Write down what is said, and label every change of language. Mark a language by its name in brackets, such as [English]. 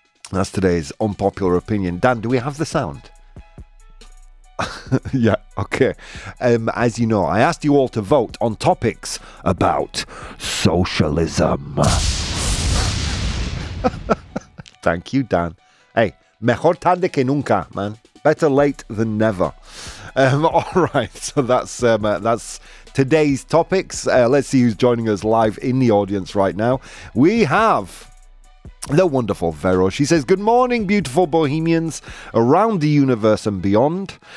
[English] That's today's unpopular opinion. Dan, do we have the sound? Yeah, okay. As you know, I asked you all to vote on topics about socialism. Thank you, Dan. [Spanish] Hey, mejor tarde que nunca, man. [English] Better late than never. All right, so that's today's topics. Let's see who's joining us live in the audience right now. We have the wonderful Vero. She says, "Good morning, beautiful bohemians around the universe and beyond.